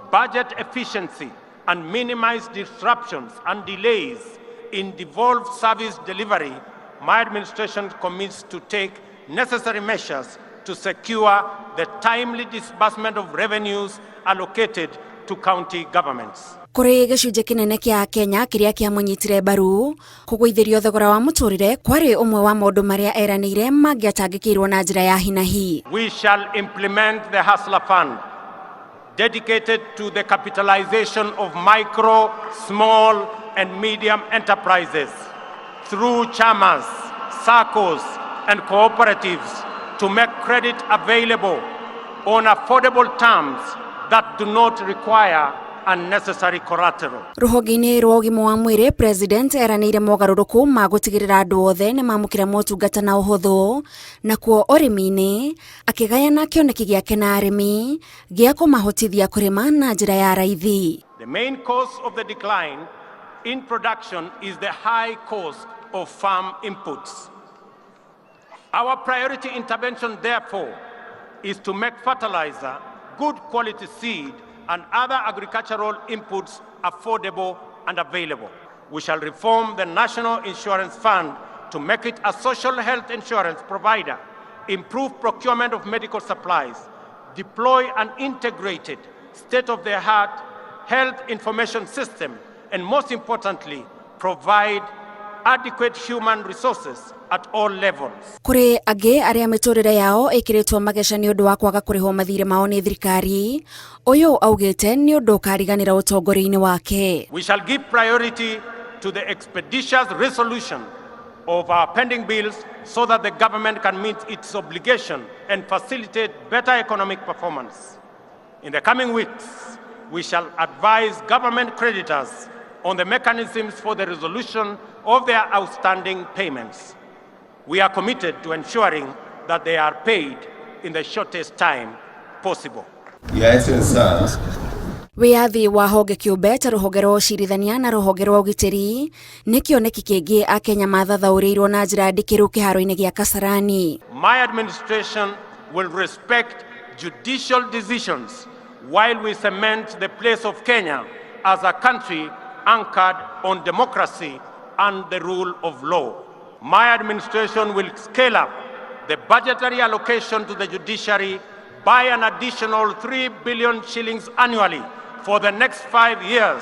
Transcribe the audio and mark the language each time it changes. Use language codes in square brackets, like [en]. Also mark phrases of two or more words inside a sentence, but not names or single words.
[en] Budget efficiency and minimize disruptions and delays in devolved service delivery. My administration commits to take necessary measures to secure the timely disbursement of revenues allocated to county governments. [ki] Kũrĩ gĩcunjĩ kĩnene kĩa Kenya kĩrĩa kĩamũnyitire mbaru, kũgũithĩrio thogora wa mũtũrĩre kwarĩ ũmwe wa maũndũ marĩa eranĩire mangĩatangĩkĩirwo na njĩra ya hi na hi. [en] We shall implement the Hustler Fund dedicated to the capitalization of micro, small and medium enterprises through chamas, SACCOs and cooperatives to make credit available on affordable terms that do not require unnecessary collateral. [ki] Rũhonge-inĩ rwa ũgima wa mwĩrĩ, President eranĩire mogarũrũku ma gũtigĩrĩra andũ othe nĩ mamũkĩra motungata na ũhũthũ, nakuo ũrĩmi-inĩ akĩgayana kĩoneki gĩake na arĩmi gĩa kũmahotithia kũrĩma na njĩra ya raithi. [en] The main cause of the decline in production is the high cost of farm inputs. Our priority intervention, therefore, is to make fertilizer, good quality seed, and other agricultural inputs affordable and available. We shall reform the National Insurance Fund to make it a social health insurance provider, improve procurement of medical supplies, deploy an integrated, state-of-the-art health information system, and most importantly, provide adequate human resources at all levels. [ki] Kũrĩ angĩ arĩa mĩtũrĩre yao ĩkĩrĩtwo mageca nĩ ũndũ wa kwaga kũrĩhwo mathirĩ mao nĩ thirikari, ũyũ augĩte nĩ ũndũ ũkariganĩra ũtongoria-inĩ wake. [en] We shall give priority to the expeditious resolution of our pending bills so that the government can meet its obligation and facilitate better economic performance. In the coming weeks, we shall advise government creditors on the mechanisms for the resolution of their outstanding payments. We are committed to ensuring that they are paid in the shortest time possible. Your Excellency, [ki] Wĩyathi wa honge kĩũmbe ta rũhonge rwa ũcirithania na rũhonge rwa ũgitĩri nĩ kĩoneki kĩngĩ a Kenya mathathaũrĩirwo na njĩra ndikĩru kĩharo-inĩ gĩa Kasarani. [en] My administration will respect judicial decisions while we cement the place of Kenya as a country anchored on democracy and the rule of law. My administration will scale up the budgetary allocation to the judiciary by an additional 3 billion shillings annually for the next 5 years.